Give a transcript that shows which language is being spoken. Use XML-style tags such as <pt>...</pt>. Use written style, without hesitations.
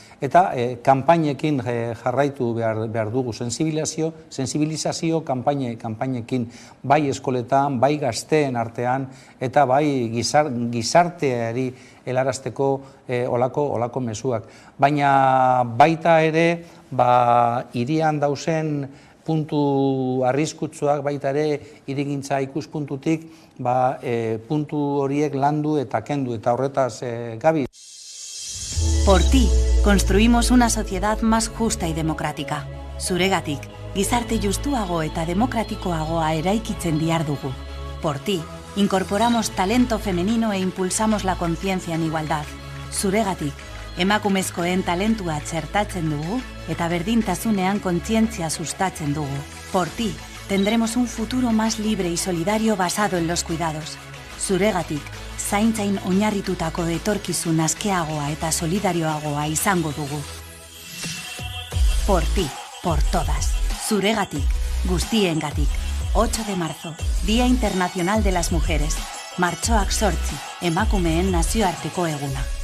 <eu>eta kanpainekin jarraitu behar dugu, sensibilizazio kanpainekin, bai eskoletan, bai gazteen artean, eta bai gizarteari helarazteko olako mezuak. Baina baita ere, hirian dauzen puntu arriskutsuak, baita ere hirigintza ikuspuntutik, puntu horiek landu eta kendu, eta horretaz gabi.</eu> <es>Por ti, construimos una sociedad más justa y democrática.</es> <eu>Zuregatik, gizarte justuago eta demokratikoagoa eraikitzen dihardugu.</eu> <es>Por ti, incorporamos talento femenino e impulsamos la conciencia en igualdad.</es> <eu>Zuregatik, emakumezkoen talentua txertatzen dugu eta berdintasunean kontzientzia sustatzen dugu.</eu> <es>Por ti, tendremos un futuro más libre y solidario basado en los cuidados.</es> <eu>Zuregatik, zaintzain oinarritutako etorkizun askeagoa eta solidarioagoa izango dugu.</eu> <es>Por ti, por todas.</es> <eu>Zuregatik, guztiengatik.</eu> <es>8 de marzo, Día Internacional de las Mujeres.</es> <eu>Martxoak 8, emakumeen nazioarteko eguna.</eu>